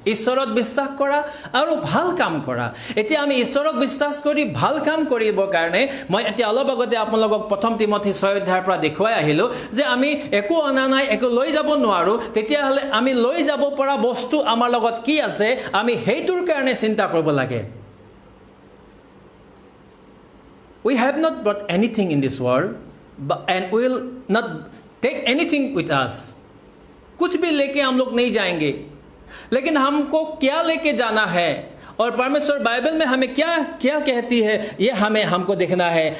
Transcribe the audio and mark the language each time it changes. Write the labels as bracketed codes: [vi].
[as] ঈশ্বৰত বিশ্বাস কৰা আৰু ভাল কাম কৰা. এতিয়া আমি ঈশ্বৰক বিশ্বাস কৰি ভাল কাম কৰিবৰ কাৰণে মই এতিয়া অলপ আগতে আপোনালোকক 1 তিমোথী 6 অধ্যায়ৰ পৰা দেখুৱাই আহিলোঁ যে আমি একো অনা নাই, একো লৈ যাব নোৱাৰোঁ. তেতিয়াহ'লে আমি লৈ যাব পৰা বস্তু আমাৰ লগত কি আছে, আমি সেইটোৰ কাৰণে চিন্তা কৰিব লাগে. [en] We have not brought anything in this world and we will not take anything with us. [hi] कुछ भी लेके हम लोग नहीं जाएंगे, लेकिन हमको क्या लेके जाना है और परमेश्वर बाइबल में हमें क्या क्या कहती है, ये हमको देखना है.